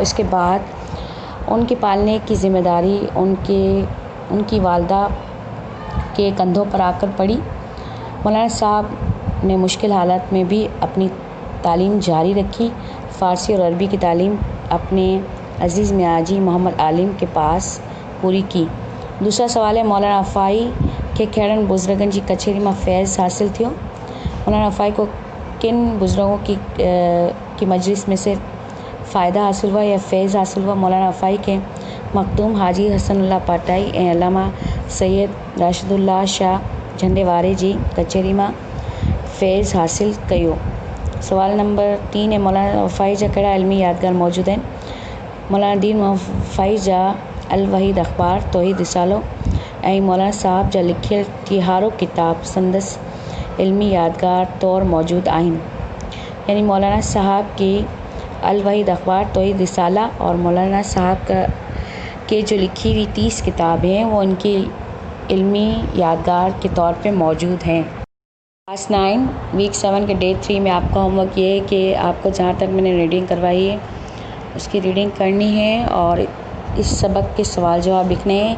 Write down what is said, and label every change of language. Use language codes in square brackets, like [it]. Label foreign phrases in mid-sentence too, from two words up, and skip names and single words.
[ur] اس کے بعد ان کے پالنے کی ذمہ داری ان کی والدہ کے کندھوں پر آ کر پڑی. مولانا صاحب نے مشکل حالات میں بھی اپنی تعلیم جاری رکھی. فارسی اور عربی کی تعلیم اپنے عزیز میاں جی محمد عالم کے پاس پوری کی. دوسرا سوال ہے, [sd] मौलाना अफ़ाई के कहिड़नि बुज़ुर्गनि जी कचहरी में फैज़ हासिल थियो। [ur] مولانا افائی کو کن بزرگوں کی مجلس میں سے فائدہ حاصل ہوا یا فیض حاصل ہوا या फैज़ हासिल हुआ। [sd] मौलाना अफ़ाई के मखदूम हाजी हसनुल्लाह पाटाई ऐं अल्लामा सैयद राशिदुल्लाह शाह झंडे वारे जी कचहरी में फैज़ हासिल कयो। [ur] سوال نمبر 3 ہے, [sd] मौलाना अफ़ाई जा कहिड़ा इल्मी यादगार मौजूद आहिनि। مولانا دین محمد فیض جا الوحید اخبار توحید رسالو ऐं मौलाना साहब जा लिखियल तिहारो किताब संदस इल्मी यादगार तौर मौजूद आहिनि। [ur] یعنی مولانا صاحب کے الوحید اخبار توحید رسالہ اور مولانا صاحب کے جو لکھی ہوئی 30 کتابیں ہیں وہ ان کی علمی یادگار کے طور پہ موجود ہیں. کلاس 9 ویک 7 کے ڈے 3 میں آپ کا ہوم ورک یہ ہے کہ آپ کو جہاں تک میں نے ریڈنگ کروائی ہے اس کی ریڈنگ کرنی ہے اور اس سبق کے سوال جواب لکھنے ہیں.